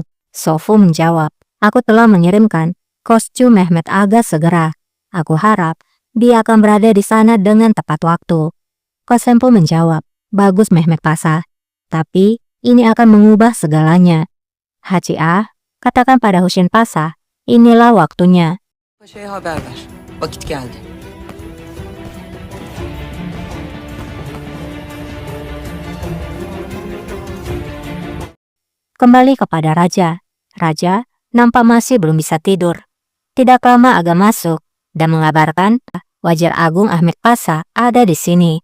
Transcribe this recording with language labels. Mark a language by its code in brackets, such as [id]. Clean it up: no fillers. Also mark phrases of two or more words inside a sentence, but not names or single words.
[id] Sofu menjawab, "Aku telah mengirimkan kostum Mehmet Aga segera. Aku harap dia akan berada di sana dengan tepat waktu." Kosem pun menjawab, "Bagus Mehmet Pasha, tapi ini akan mengubah segalanya. Haji Ah, katakan pada Husin Pasha, inilah waktunya." [tr] Paşa'ya haber ver. Vakit geldi. [id] Kembali kepada raja. Raja nampak masih belum bisa tidur. Tidak lama Aga masuk dan mengabarkan Wajar Agung Ahmed Pasha ada di sini.